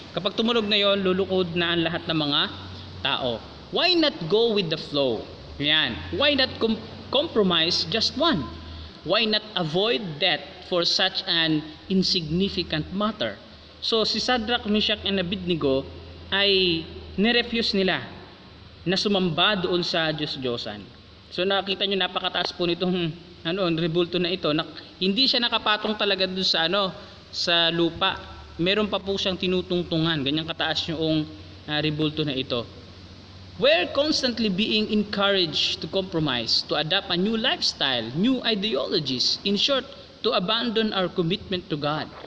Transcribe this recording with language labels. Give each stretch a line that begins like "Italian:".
Filipino: Kapag tumunog na yon, lulukod na ang lahat ng mga tao.
English: Why not go with the flow? Yan. Why not compromise just one? Why not avoid death for such an insignificant matter?
Filipino: So si Shadrach, Meshach, and Abednego ay nirefuse nila na sumamba doon sa Diyos-Diyosan. So nakita nyo, napakataas po nitong rebulto na ito. Hindi siya nakapatong talaga doon sa sa lupa. Meron pa po siyang tinutungtungan. Ganyang kataas yung rebulto na ito.
English: We're constantly being encouraged to compromise, to adapt a new lifestyle, new ideologies. In short, to abandon our commitment to God.